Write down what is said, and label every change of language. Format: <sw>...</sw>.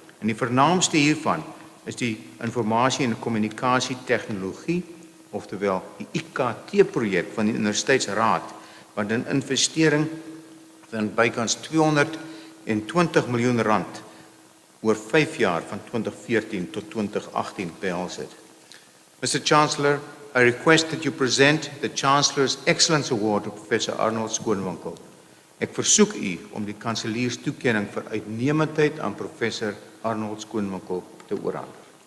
<af>En die vernaamste hiervan is die informasie en kommunikasie tegnologie, oftewel die IKT-projek van die Universiteitsraad, wat 'n investering van bykans 220 miljoen rand oor 5 jaar van 2014 tot 2018 behels het.</af> <en>Mr. Chancellor, I request that you present the Chancellor's Excellence Award to Professor Arnold Skoonwinkel.</en> <af>Ek versoek u om die kanselierstoekenning vir uitnemendheid aan Professor Arnold Skoonwinkel te oorhandig.</af>